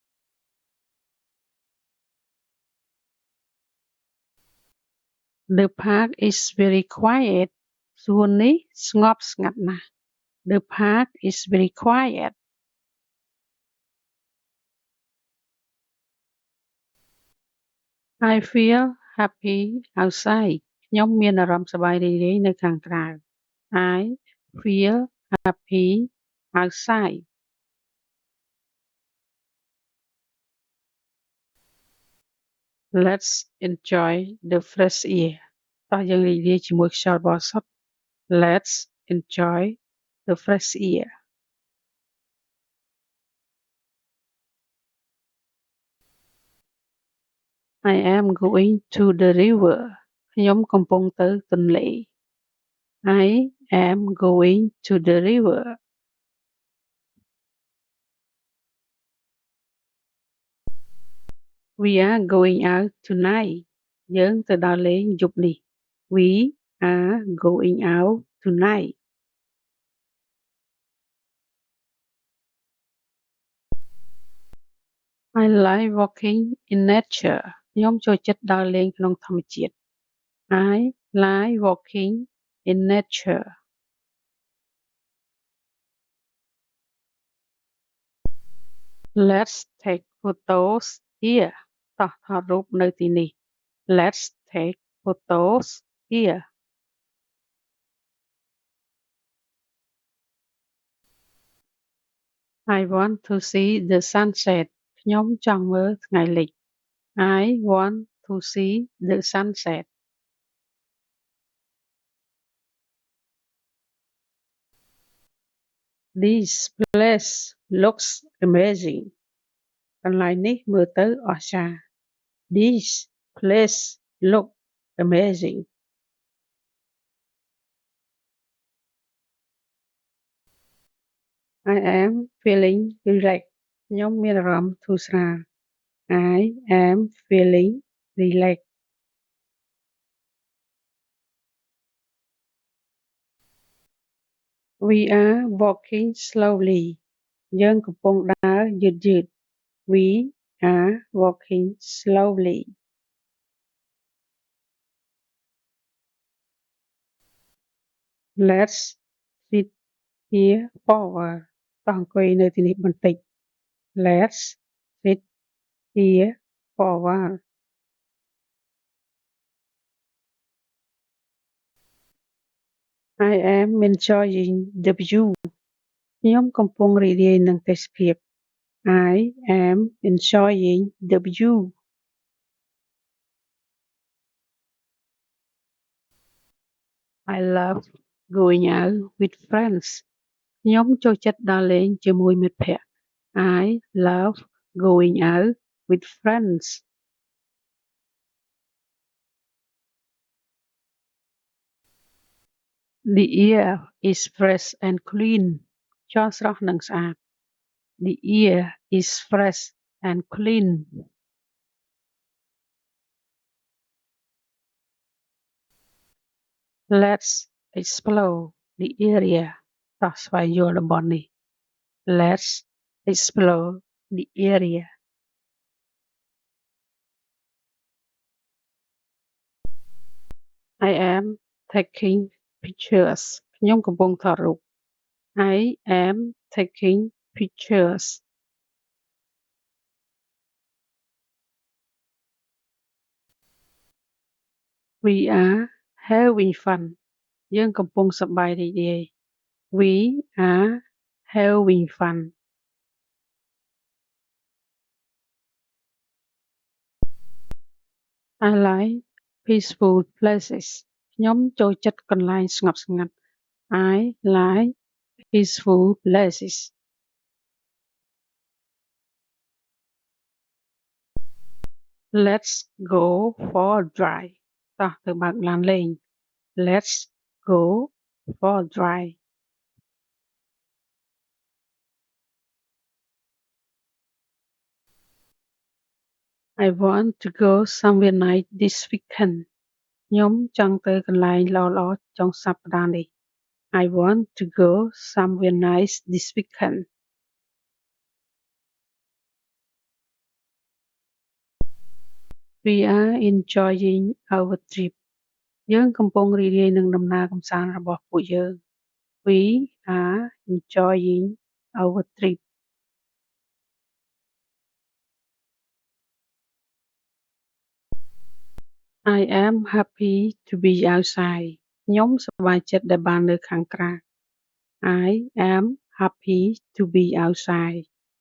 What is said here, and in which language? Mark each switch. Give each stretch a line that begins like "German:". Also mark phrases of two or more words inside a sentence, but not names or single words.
English: The park is very quiet
Khmer: សួននេះស្ងប់ស្ងាត់ណាស់
English: The park is very quiet I feel happy outside
Khmer: ខ្ញុំមានអារម្មណ៍សប្បាយរីករាយនៅខាងក្រៅ
English: I feel happy outside Let's enjoy the fresh air
Khmer: តោះយើងរីករាយជាមួយខ្យល់បរិសុទ្ធ
English: Let's enjoy the fresh air I am going to the river
Khmer: ខ្ញុំកំពុងទៅទន្លេ
English: I am going to the river We are going out tonight
Khmer: យើងទៅដើរលេងយប់នេះ
English: We are going out tonight. I like walking in nature.
Khmer: ខ្ញុំចូលចិត្តដើរលេងក្នុងធម្មជាតិ
English: I like walking in nature. Let's take photos here.
Khmer: តោះថតរូបនៅទីនេះ
English: Let's take photos here. I want to see the sunset.
Khmer: ខ្ញុំចង់មើលថ្ងៃលិច
English: I want to see the sunset. This place looks amazing.
Khmer: កន្លែងនេះមើលទៅអស្ចារ្យ
English: This place look amazing. I am feeling relaxed.
Khmer: ខ្ញុំមានអារម្មណ៍ធូរស្រាល
English: I am feeling relaxed. We are walking slowly.
Khmer: យើងកំពុងដើរយឺតៗ
English: We are walking slowly. Let's sit here for a while.
Khmer: តោះអង្គុយនៅទីនេះបន្តិច
English: Let's sit here for a while. I am enjoying the view.
Khmer: ខ្ញុំកំពុងរីករាយនឹងទេសភាព
English: I am enjoying the view. I love going out with friends.
Khmer: ខ្ញុំចូលចិត្តដើរលេងជាមួយមិត្តភក្តិ
English: I love going out with friends. The air is fresh and clean.
Khmer: ខ្យល់ស្រស់និងស្អាត
English: The air is fresh and clean. Let's explore the area.
Khmer: តោះស្វែងយល់តំបន់នេះ
English: Let's explore the area. I am taking pictures.
Khmer: ខ្ញុំកំពុងថតរូប
English: I am taking pictures. We are having fun.
Khmer: យើងកំពុងសប្បាយរីករាយ
English: We are having fun. I like peaceful places.
Khmer: ខ្ញុំចូលចិត្តកន្លែងស្ងប់ស្ងាត់
English: I like peaceful places. Let's go for a drive.
Khmer: តោះទៅបើកឡានលេង
English: Let's go for a drive. I want to go somewhere nice this weekend.
Khmer: ខ្ញុំចង់ទៅកន្លែងល្អៗចុងសប្តាហ៍នេះ
English: I want to go somewhere nice this weekend. We are enjoying our trip.
Khmer: យើងកំពុងរីករាយនឹងដំណើរកម្សាន្តរបស់ពួកយើង
English: We are enjoying our trip. I am happy to be outside.
Khmer: ខ្ញុំសប្បាយចិត្តដែលបាននៅខាងក្រៅ
English: I am happy to be outside.